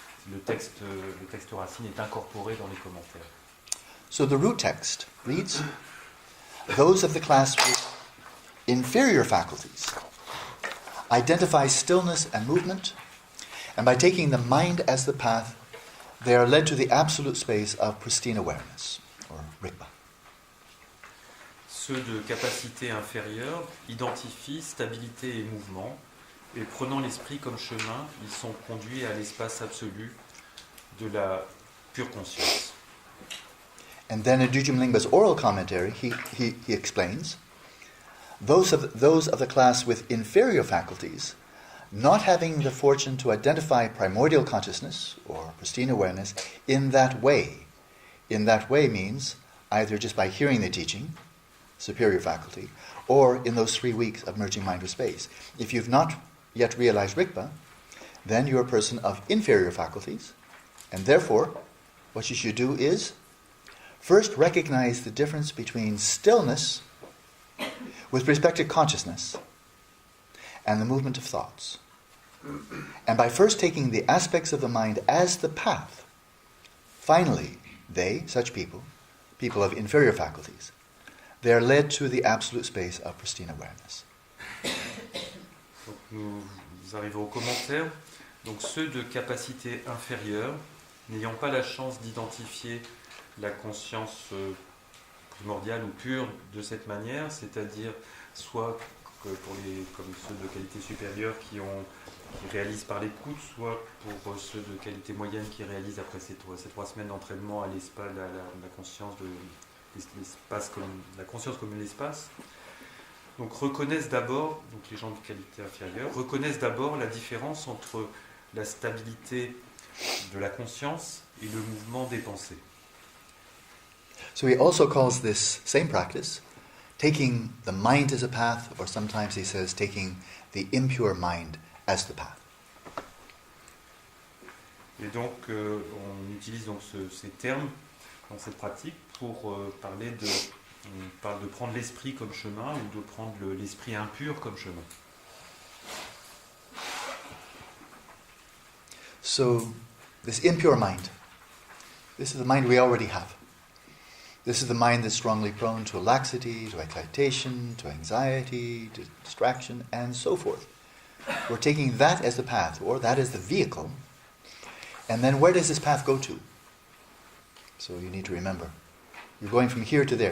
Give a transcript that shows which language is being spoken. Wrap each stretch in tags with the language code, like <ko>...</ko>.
<fr>Le texte racine est incorporé dans les commentaires.</fr> <en>So the root text reads, those of the class with inferior faculties identify stillness and movement, and by taking the mind as the path, they are led to the absolute space of pristine awareness, or Rigpa.</en> <fr>Ceux de capacité inférieure identifient stabilité et mouvement, et prenant l'esprit comme chemin, ils sont conduits à l'espace absolu de la pure conscience.</fr> <en>And then in Dujum Lingpa's oral commentary, he explains, those of the class with inferior faculties, not having the fortune to identify primordial consciousness, or pristine awareness, in that way. In that way means either just by hearing the teaching, superior faculty, or in those 3 weeks of merging mind with space. If you've not yet realized Rigpa, then you're a person of inferior faculties, and therefore, what you should do is first recognize the difference between stillness with respect to consciousness and the movement of thoughts. And by first taking the aspects of the mind as the path, finally, such people, people of inferior faculties. They are led to the absolute space of pristine awareness.</en> <fr>Donc nous arrivons aux commentaires. Donc ceux de capacité inférieure, n'ayant pas la chance d'identifier la conscience primordiale ou pure de cette manière, c'est-à-dire soit que pour comme ceux de qualité supérieure qui réalisent par l'écoute, soit pour ceux de qualité moyenne qui réalisent après ces 3 semaines d'entraînement à l'espace, la conscience de l'espace comme la conscience comme l'espace. Donc reconnaissent d'abord, donc les gens de qualité inférieure, reconnaissent d'abord la différence entre la stabilité de la conscience et le mouvement des pensées.</fr> <en>So he also calls this same practice taking the mind as a path, or sometimes he says taking the impure mind as the path.</en> <fr>Et donc on utilise donc ces termes dans cette pratique pour parler on parle de prendre l'esprit comme chemin ou de prendre l'esprit impur comme chemin.</fr> <en>So this impure mind, this is the mind we already have. This is the mind that's strongly prone to laxity, to excitation, to anxiety, to distraction, and so forth. We're taking that as the path, or that as the vehicle. And then where does this path go to? So you need to remember. You're going from here to there.</en>